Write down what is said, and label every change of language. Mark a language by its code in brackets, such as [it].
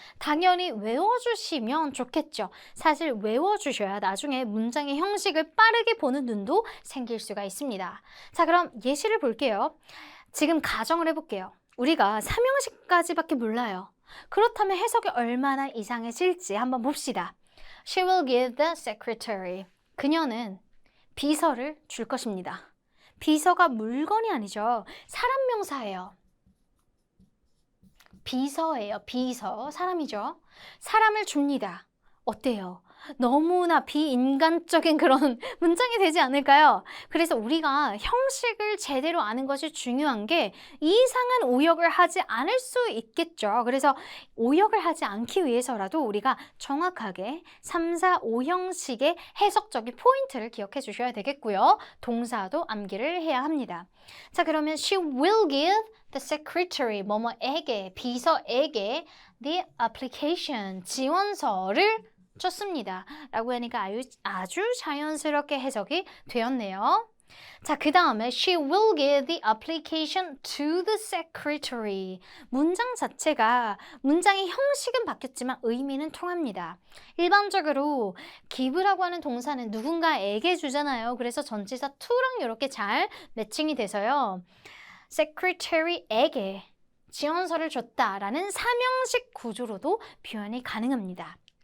[ko] 당연히 외워주시면 좋겠죠. 사실 외워주셔야 나중에 문장의 형식을 빠르게 보는 눈도 생길 수가 있습니다. 자, 그럼 예시를 볼게요. 지금 가정을 해볼게요. 우리가 삼형식까지밖에 몰라요. 그렇다면 해석이 얼마나 이상해질지 한번 봅시다. [en] She will give the secretary. [ko] 그녀는 비서를 줄 것입니다. 비서가 물건이 아니죠. 사람 명사예요. 비서예요. 비서. 사람이죠. 사람을 줍니다. 어때요? 너무나 비인간적인 그런 문장이 되지 않을까요? 그래서 우리가 형식을 제대로 아는 것이 중요한 게 이상한 오역을 하지 않을 수 있겠죠. 그래서 오역을 하지 않기 위해서라도 우리가 정확하게 3, 4, 5형식의 해석적인 포인트를 기억해 주셔야 되겠고요. 동사도 암기를 해야 합니다. 자, 그러면 [en] she will give the secretary, [ko] 뭐뭐에게, 비서에게 [en] the application, [ko] 지원서를 줬습니다. 라고 하니까 아주 자연스럽게 해석이 되었네요. 자, 그 다음에 [en] she will give the application to the secretary. [ko] 문장 자체가 문장의 형식은 바뀌었지만 의미는 통합니다. 일반적으로 give라고 하는 동사는 누군가에게 주잖아요. 그래서 전치사 to랑 이렇게 잘 매칭이 돼서요. secretary에게 지원서를 줬다라는 삼형식 구조로도 표현이 가능합니다.